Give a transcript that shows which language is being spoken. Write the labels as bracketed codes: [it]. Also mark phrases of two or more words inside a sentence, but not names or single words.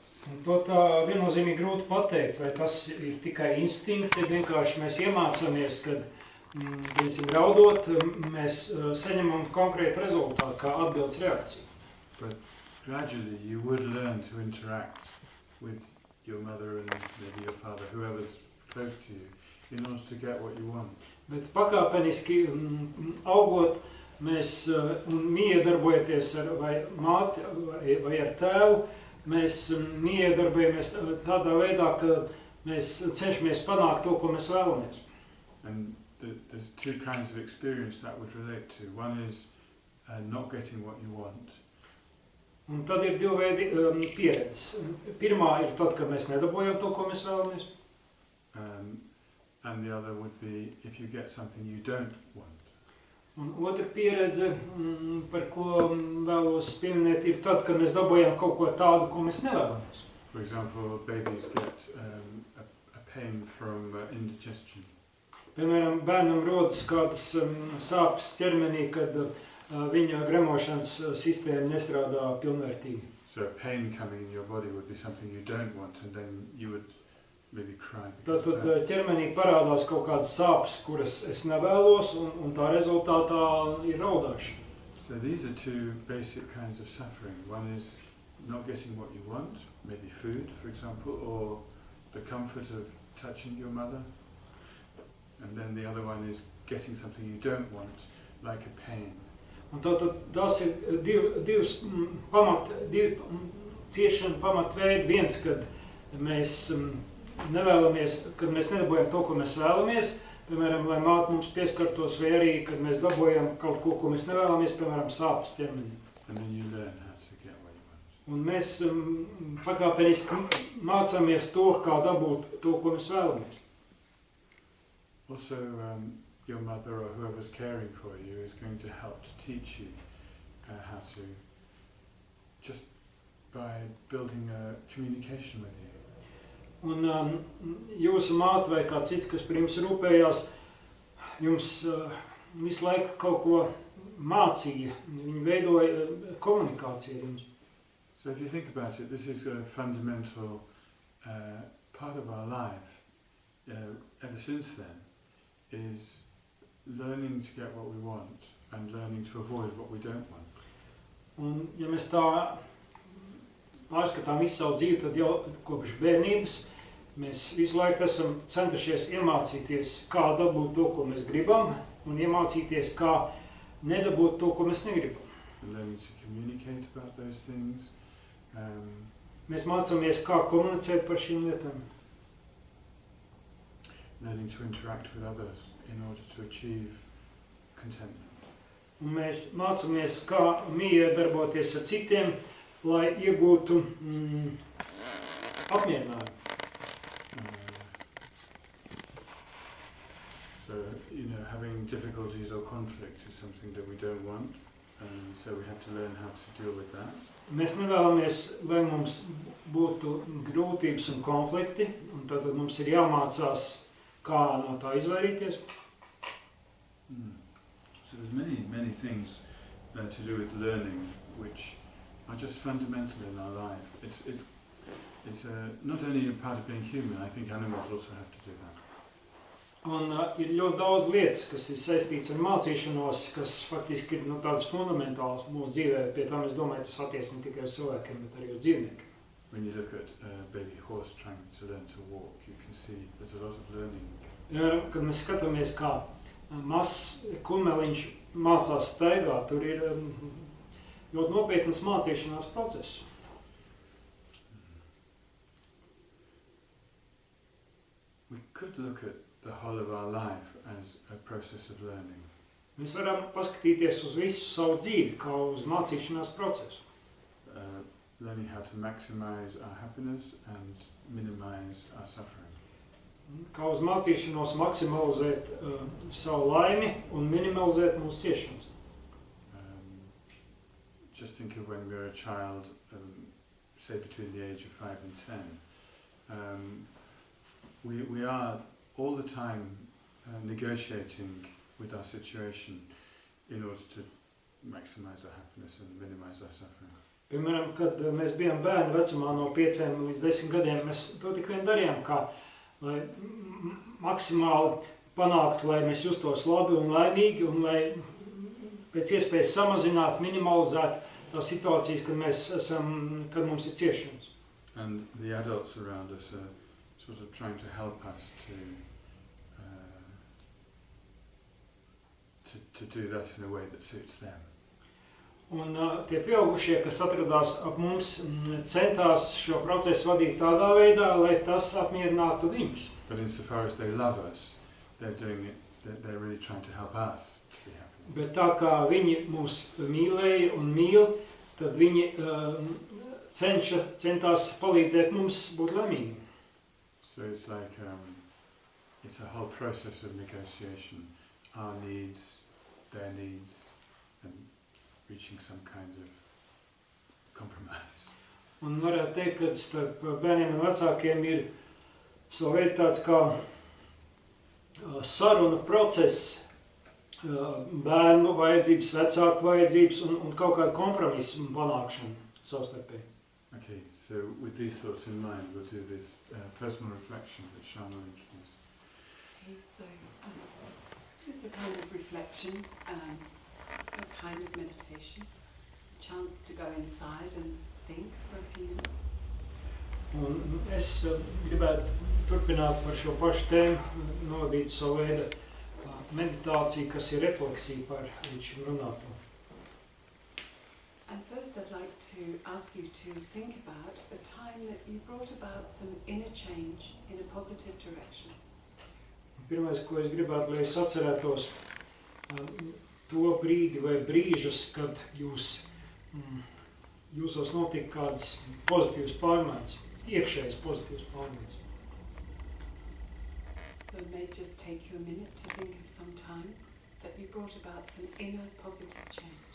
[lv] Un to tā viennozīmīgi grūti pateikt, vai tas ir tikai instinkts, ja vienkārši mēs iemācāmies, kad, raudot, mēs saņemam konkrētu rezultātu, kā atbildes reakciju. [en] But gradually you would learn to interact with your mother and maybe your father, whoever's close to you, in order to get what you want. [lv] Bet pakāpeniski augot, mēs miedarbojoties ar vai māti vai ar tēvu, mēs miedarbojamies tādā veidā, ka mēs cenšamies panākt to, ko mēs vēlamies. [en] And there's two kinds of experience that would relate to. One is not getting what you want. [lv] Un tad ir divi veidi pieredzes. Pirmā ir tad, kad mēs nedabojam to, ko mēs vēlamies. [en] And the other would be if you get something you don't want. [lv] Un otra pieredze, par ko vēlos pieminēt, ir tad, kad mēs dabojam kaut ko tādu, ko mēs nevēlamies. [en] For example, babies get a pain from indigestion. [lv] Piemēram, bērnam rodas kādas sāpes ķermenī, kad viņa gremošanas sistēma nestrādā pilnvērtīgi. [en] So pain coming in your body would be something you don't want, and then you would maybe cry. [lv] Tad ķermenī parādās kaut kādas sāpes, kuras es nevēlos, un tā rezultātā ir raudāšana. [en] So these are two basic kinds of suffering. One is not getting what you want, maybe food, for example, or the comfort of touching your mother. And then the other one is getting something you don't want, like a pain. [lv] Un tas ir divi ciešanu pamatveidi. Viens, kad mēs nevēlamies, kad mēs nedabojam to, ko mēs vēlamies, piemēram, lai māte mums pieskartos, vai arī, kad mēs dabojam kaut ko, ko mēs nevēlamies, piemēram, sāpes ķermenī. [en] And then you learn how to get what you want. [lv] Un mēs pakāpeniski mācāmies to, kā dabūt to, ko mēs vēlamies. [en] Also, your mother or whoever's caring for you is going to help to teach you how to, just by building a communication with you. [lv] Un jūsu māte vai kāds cits, kas par jums rūpējās, jums visu laiku kaut ko mācīja. Viņi veidoja komunikāciju ar jums. [en] So if you think about it, this is a fundamental part of our life ever since then, is learning to get what we want and learning to avoid what we don't want. [lv] Un ja mēs tā pārskatām visu savu dzīvi, tad jau kopš bērnības mēs visu laiku esam centušies iemācīties, kā dabūt to, ko mēs gribam, un iemācīties, kā nedabūt to, ko mēs negribam. [en] Learning to communicate about those things. [lv] Mēs mācāmies, kā komunicēt par šīm lietām. [en] Learning to interact with others in order to achieve contentment. [lv] Un mēs mācāmies, kā miedarboties ar citiem, lai iegūtu apmierinājumu. [en] So, having difficulties or conflict is something that we don't want, and so we have to learn how to deal with that. [lv] Mēs nevēlamies, lai mums būtu grūtības un konflikti, un tad mums ir jāmācās, kā no tā izvairīties. [en] So there's many things to do with learning, which are just fundamental in our life. It's not only a part of being human. I think animals also have to do that. [lv] Un ir ļoti daudz lietas, kas ir saistīts ar mācīšanos, kas faktiski ir tādas fundamentālas mūsu dzīvē. Pie tā es domāju, tas attiec ne tikai uz cilvēkiem, bet arī uz dzīvniekiem. [en] When you look at a baby horse trying to learn to walk, you can see there's a lot of learning. [lv] Kad mēs skatāmies, kā mazs kumeliņš mācās staigāt, tur ir ļoti nopietnas mācīšanās process. [en] We could look at the whole of our life as a process of learning. [lv] Mēs varam paskatīties uz visu savu dzīvi, kā uz mācīšanās procesu. [en] Learning how to maximize our happiness and minimize our suffering. [lv] Kā uz mācīšanos maksimalizēt savu laimi un minimalizēt mūsu ciešanas. [en] Just think of when we were a child, say between the age of 5 and 10. We are all the time negotiating with our situation in order to maximize our happiness and minimize our suffering. [lv] Piemēram, kad mēs bijām bērni vecumā no 5 līdz 10 gadiem, mēs to tik vien darījām, kā lai maksimāli panāktu, lai mēs justos labi un laimīgi, un lai pēc iespējas samazinātu, minimalizētu tās situācijas, kad mums ir ciešanas. [en] And the adults around us are sort of trying to help us to do that in a way that suits them. [lv] Un tie pieaugušie, kas atradās ap mums, centās šo procesu vadīt tādā veidā, lai tas apmierinātu viņus. [en] But insofar as they love us, they're doing it, they're really trying to help us to be happy. [lv] Bet tā kā viņi mūs mīlēja un mīl, tad viņi centās palīdzēt mums būt laimīgiem. [en] So it's like it's a whole process of negotiation, our needs, their needs, and reaching some kind of compromise. [lv] Un varētu teikt, ka starp bērniem un vecākiem ir savu veidu tāds kā saruna process, bērnu vajadzības, vecāku vajadzības un kaut kādu kompromisu panākšanu savstarpēji. [en] Okay, so with these thoughts in mind, we'll do this personal reflection that Shama introduced. Okay, so this is a kind of reflection, a kind of meditation, a chance to go inside and think for a few minutes. [lv] Un es gribētu turpināt par šo pašu tēmu, novadīt savu veidu meditāciju, kas ir refleksija par līdz šim runāto. [en] And first I'd like to ask you to think about a time that you brought about some inner change in a positive direction. [lv] Pirmais, ko es gribētu, lai es atcerētos to brīdi vai brīžus, kad jūsos notika kādas pozitīvas pārmaiņas, iekšējas pozitīvas pārmaiņas. [en] So it may just take you a minute to think of some time that you brought about some inner positive change.